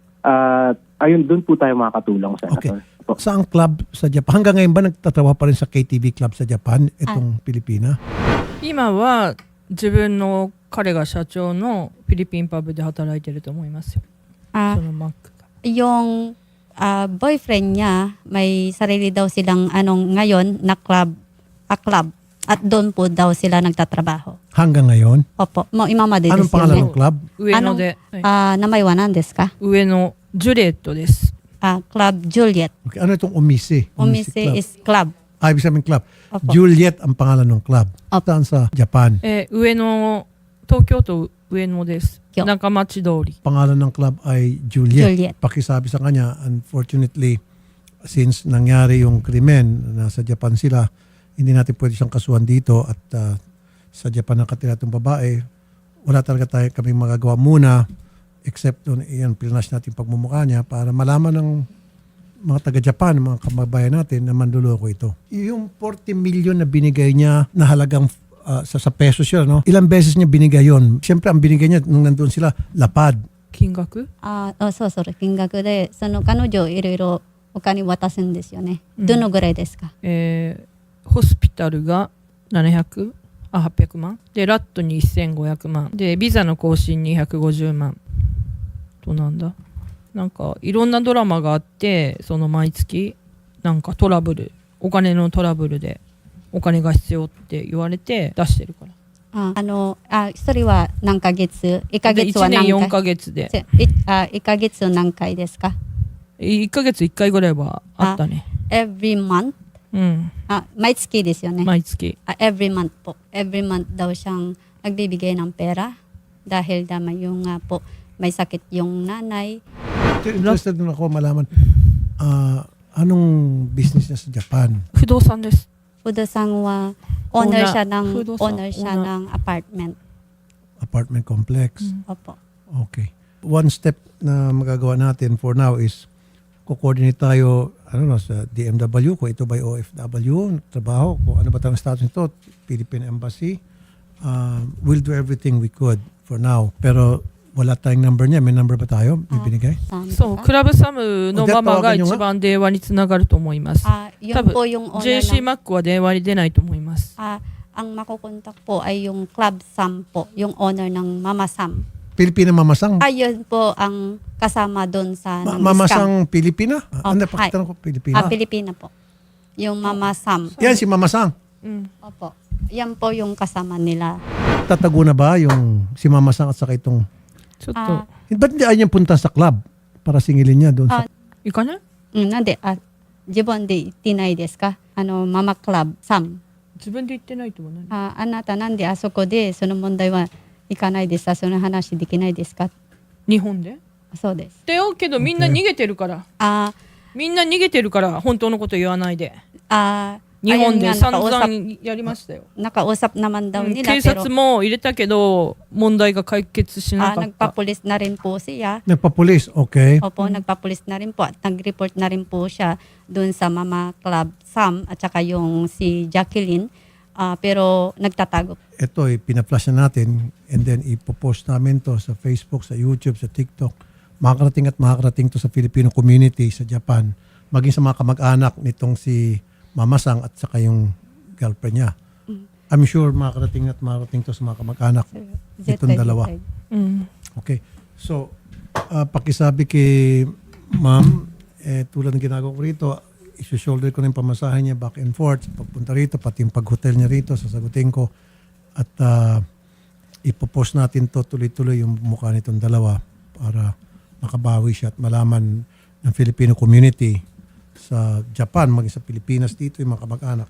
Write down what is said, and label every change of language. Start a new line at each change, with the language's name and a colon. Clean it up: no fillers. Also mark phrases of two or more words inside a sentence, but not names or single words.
Filipino: Ayun, doon po tayo makakatulong, Senator. Okay. Saang club sa Japan? Hanggang ngayon ba nagtatrabaho pa rin sa KTV club sa Japan itong Pilipina?
Japanese: 今は自分の彼が社長のフィリピンパブで働いてると思いますよ。
Filipino: Ah,
Japanese: そのマックが。
Filipino: yung boyfriend niya, may sarili daw silang ngayon na club. At doon po daw sila nagtatrabaho. Hanggang ngayon? Opo.
Japanese: 今まで
Filipino: Anong pangalan ng club?
Japanese: 上野で、はい名前は何ですか? 上野ジュリエットです。
Filipino: Club Juliet. Okay. Ano itong Umise? Umise club. is club. Ibig sabihin club. Opo. Juliet ang pangalan ng club. Opo. Saan sa Japan?
Japanese: 上野、東京都上野です。よ中町通り。
Filipino: Pangalan ng club ay Juliet. Juliet. Pakisabi sa kanya, unfortunately, since nangyari yung krimen, nasa Japan sila, hindi natin pwede siyang kasuhan dito at sa Japan nakatira itong babae, wala talaga kaming magagawa muna except doon, iyan, pilinas natin pagmumukha niya para malaman ng mga taga-Japan, mga kababayan natin na manluloko ito. Yung 40 million na binigay niya na halagang sa pesos yun, no? Ilang beses niya binigay yun? Siyempre, ang binigay niya nung nandun sila, lapad.
Japanese: 金額そうそう、金額で、その彼女いろいろお金渡すんですよね。どのぐらいですか？ホスピタルが800万で、ラットに1500万で、ビザの更新に150万と、なんだ、なんかいろんなドラマがあって、その毎月なんかトラブル、お金のトラブルでお金が必要って言われて出してるから。それは何ヶ月？1ヶで1 月は年4 何回ヶ月で？1ヶ月何回ですか 1ヶ月1回ぐらいはあったね。
English: ？Every month?
Japanese: うん、毎月ですよね。毎月。
English: Every month po.
Filipino: Every month daw siyang nagbibigay ng pera dahil yung po may sakit yung nanay. Interested din ako malaman, anong business niya sa Japan?
Japanese: 不動産です。不動産は
Filipino: owner siya Fudo-san, ng apartment. Apartment complex. Opo. Okay.
English: One step
Filipino: na magagawa natin
English: for now
Filipino: is ko-coordinate tayo sa DMW, kung ito ba OFW, trabaho, kung ano ba tayong status nito, Philippine Embassy.
English: We'll do everything we could for now.
Filipino: Pero wala tayong number niya. May number ba tayo? May binigay?
Japanese: そう、クラブサムのママが一番電話につながると思います。
Filipino: Yun po yung owner
Japanese: JC マックは電話に出ないと思います。
Filipino: ang makukontak po ay yung Club Sam po, yung owner ng Mama Sam. Pilipina mamasang? Ayun po ang kasama doon sa ng scam. Mamasang Pilipina? Oh, Ano, pakitanong ko Pilipina. Pilipina po. Yung Mama Sam. Yan si Mamasang. Opo. Yan po yung kasama nila. Tatago na ba yung si Mamasang at saka itong...
Japanese: ちょっ
Filipino: Ah,
Japanese: と
Filipino: Ba't hindi ayaw niya punta sa club para singilin niya doon sa...
Japanese: 行かない？なんで、自分で言ってないですか？ママクラブ、サム。自分で言ってないとは何？あなたなんであそこでその問題は行かないですか？その話できないですか？日本で？そうです。だよけどみんな逃げてるから。あみんな逃げてるから本当のこと言わないで。あ日本で
Filipino: ayun
Japanese: 散
Filipino: nga,
Japanese: 々やりましたよ。
Filipino: nakausap naman daw
Japanese: うん
Filipino: nila
Japanese: 警
Filipino: pero
Japanese: 察も入れたけど問題が解決しなかった。
Filipino: nagpapulis na rin po siya. Nagpapulis, okay. Opo, nagpapulis na rin po at nag-report na rin po siya doon sa Mama Club Sam at saka yung si Jacqueline. Pero nagtatago. Ito, pinaflash na natin and then ipopost namin to sa Facebook, sa YouTube, sa TikTok. Makakarating at makakarating to sa Filipino community sa Japan. Maging sa mga kamag-anak nitong si Mamasang at saka yung girlfriend niya.
English: I'm sure
Filipino: makakarating at makakarating to sa mga kamag-anak nitong dalawa.
Japanese: うん。
Filipino: Okay. So, pakisabi kay ma'am, tulad ng ginagawa ko rito, isushoulder ko na yung pamasahe niya
English: back and forth,
Filipino: pagpunta rito, pati yung pag-hotel niya rito, sasagutin ko. At ipopost natin to tuloy-tuloy yung mukha nitong dalawa para makabawi siya at malaman ng Filipino community sa Japan, maging sa Pilipinas dito, yung mga kamag-anak.